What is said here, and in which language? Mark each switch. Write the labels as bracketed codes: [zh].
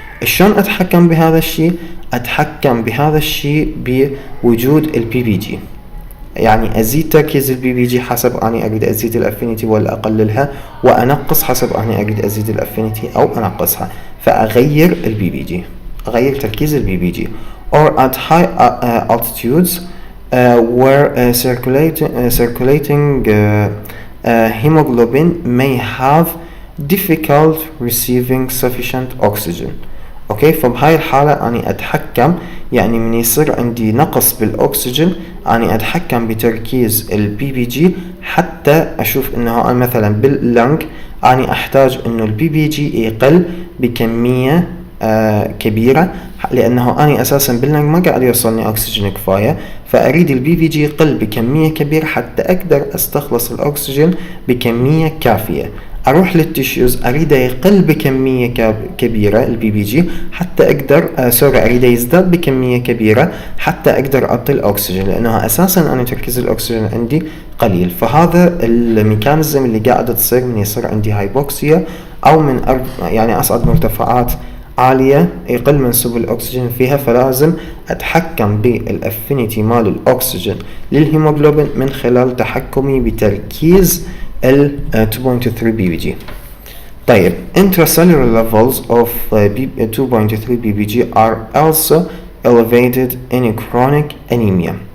[ar] شلون اتحكم بهذا الشيء؟ اتحكم بهذا الشيء بوجود البي بي جي، ازيد تركيز البي بي جي حسب اني اريد ازيد الافينيتي ولا اقللها، وانقص حسب اني اريد ازيد الافينيتي او انقصها، فاغير البي بي جي، اغير تركيز البي بي جي. [en] or at high altitudes where circulating hemoglobin may have difficult receiving sufficient oxygen. [ar] اوكي، فبهاي الحالة اني اتحكم، من يصير عندي نقص بالاكسجين اني اتحكم بتركيز البي بي جي حتى اشوف انه مثلا باللنج اني احتاج انه البي بي جي يقل بكمية كبيرة، لانه اني اساسا باللنج ما قاعد يوصلني اكسجين كفاية، فاريد البي بي جي يقل بكمية كبيرة حتى اقدر استخلص الاكسجين بكمية كافية. اروح للتيشوز اريد يقل بكمية كبيرة البي بي جي حتى اقدر اريد يزداد بكمية كبيرة حتى اقدر اعطي الاكسجين، لانه اساسا انا تركيز الاكسجين عندي قليل. فهذا الميكانيزم اللي قاعدة تصير من يصير عندي هايبوكسيا، او من اصعد مرتفعات عالية يقل منسوب الأكسجين فيها، فلازم أتحكم بالأفينيتي مال الأكسجين للهيموغلوبين من خلال تحكمي بتركيز ال 2.3 بي بي جي. [en] طيب intracellular levels of 2.3 B P G are also elevated in chronic anemia.